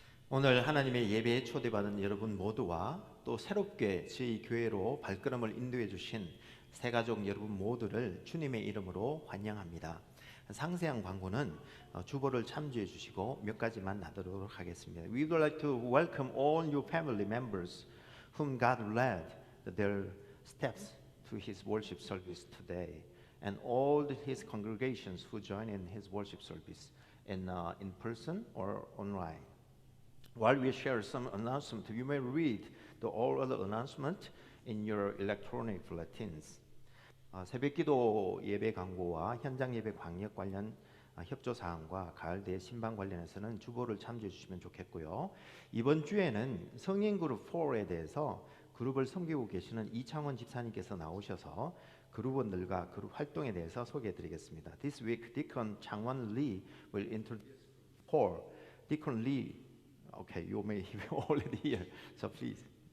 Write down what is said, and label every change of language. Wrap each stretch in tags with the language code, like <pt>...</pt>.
<ko>오늘 하나님의 예배에 초대받은 여러분 모두와 또 새롭게 저희 교회로 발걸음을 인도해 주신 새가족 여러분 모두를 주님의 이름으로 환영합니다. 상세한 광고는 주보를 참조해 주시고 몇 가지만 나누도록 하겠습니다.</ko> <en>We would like to welcome all new family members whom God led their steps to His worship service today, and all His congregations who join in His worship service in person or online. While we share some announcements, you may read all other announcements in your electronic bulletins.</en> <ko>새벽기도 예배 광고와 현장 예배 광역 관련 협조 사항과 가을대 신방 관련해서는 주보를 참조해 주시면 좋겠고요. 이번 주에는 성인 그룹 4에 대해서 그룹을 섬기고 계시는 이창원 집사님께서 나오셔서 그룹원들과 그룹 활동에 대해서 소개해 드리겠습니다.</ko> <en>This week, Deacon Changwon Lee will introduce 4. Deacon Lee, okay, you may be already here, so please.</en>